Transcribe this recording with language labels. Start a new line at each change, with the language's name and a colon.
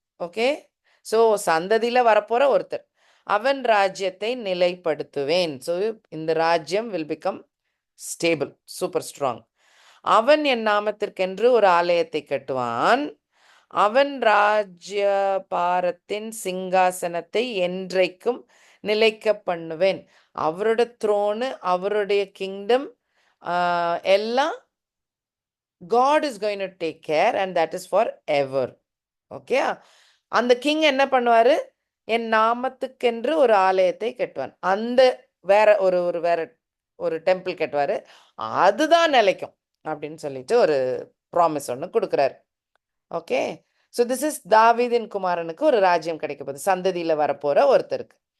Tamil: Okay, so சந்ததியில் வரப்போகிற ஒருத்தர், அவன் ராஜ்யத்தை நிலைப்படுத்துவேன்.
English: so
Tamil: இந்த ராஜ்யம்
English: Will become stable, super strong.
Tamil: அவன் என் நாமத்திற்கென்று ஒரு ஆலயத்தை கட்டுவான், அவன் ராஜ்யபாரத்தின் சிங்காசனத்தை என்றைக்கும் நிலைக்க பண்ணுவேன். அவரோட த்ரோனு, அவருடைய கிங்டம் எல்லாம்
English: God is going to take care and that is for ever.
Tamil: Okay, அந்த கிங் என்ன பண்ணுவார், என் நாமத்துக்கென்று ஒரு ஆலயத்தை கட்டுவான், அந்த வேற ஒரு ஒரு வேற ஒரு டெம்பிள் கட்டுவார், அதுதான் நிலைக்கும் அப்படின்னு சொல்லிட்டு ஒரு ப்ராமிஸ் ஒன்று கொடுக்குறாரு. ஓகே,
English: so this is
Tamil: தாவீதின் குமாரனுக்கு ஒரு ராஜ்யம் கிடைக்க போகுது, சந்ததியில் வரப்போகிற ஒருத்தருக்கு.